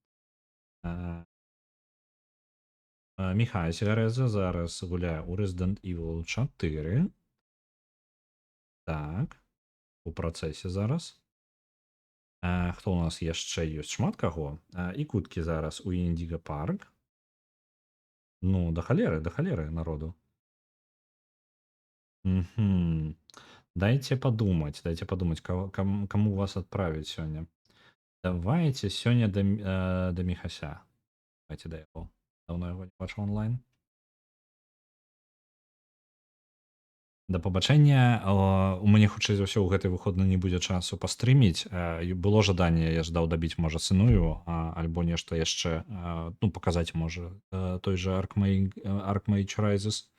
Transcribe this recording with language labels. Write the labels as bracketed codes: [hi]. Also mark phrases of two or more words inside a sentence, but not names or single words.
[be] Міхай Сігарэза зараз гуляе ў Resident Evil 4. Так. У працэсе зараз. Хто у нас яшчэ ёсць? Шмат каго. І куткі зараз у Indigo Park. Да халеры народу. [ru] Дайте подумать, кому вас отправить сёння. [be] Давайте сёння да Міхася. Давайте да яго. Давно яго не бачу онлайн. Да пабачэння. У мяне хутчэй за ўсё ў гэты выходны не будзе часу пастрыміць. Было жаданне, я ждаў дабіць, можа, Сыную, альбо нешта яшчэ, паказаць, можа, той жа Archmage Rises.